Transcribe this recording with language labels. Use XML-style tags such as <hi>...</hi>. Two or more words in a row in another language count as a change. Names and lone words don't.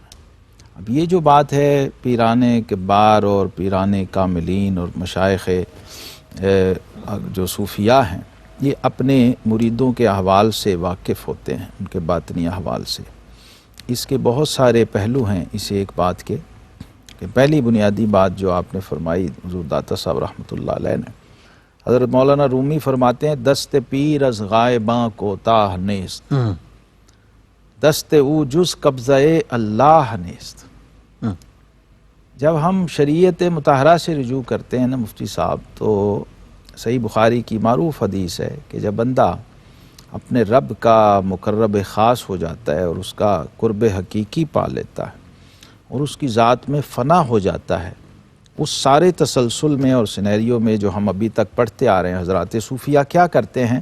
<ur>اب یہ جو بات ہے پیران کبار اور پیران کاملین اور مشائخ جو صوفیاء ہیں، یہ اپنے مریدوں کے احوال سے واقف ہوتے ہیں، ان کے باطنی احوال سے۔ اس کے بہت سارے پہلو ہیں اس ایک بات کے، کہ پہلی بنیادی بات جو آپ نے فرمائی حضور داتا صاحب رحمۃ اللہ علیہ نے، حضرت مولانا رومی فرماتے ہیں</ur> <fa>دست پیر از غائباں کوتاہ نیست، دست او جز قبضہ اللہ نیست۔</fa> <ur>جب ہم شریعت مطہرہ سے رجوع کرتے ہیں نا مفتی صاحب، تو صحیح بخاری کی معروف حدیث ہے کہ جب بندہ اپنے رب کا مقرب خاص ہو جاتا ہے اور اس کا قرب حقیقی پا لیتا ہے اور اس کی ذات میں فنا ہو جاتا ہے، اس سارے تسلسل میں اور سینیریو میں جو ہم ابھی تک پڑھتے آ رہے ہیں، حضرات صوفیہ کیا کرتے ہیں؟</ur>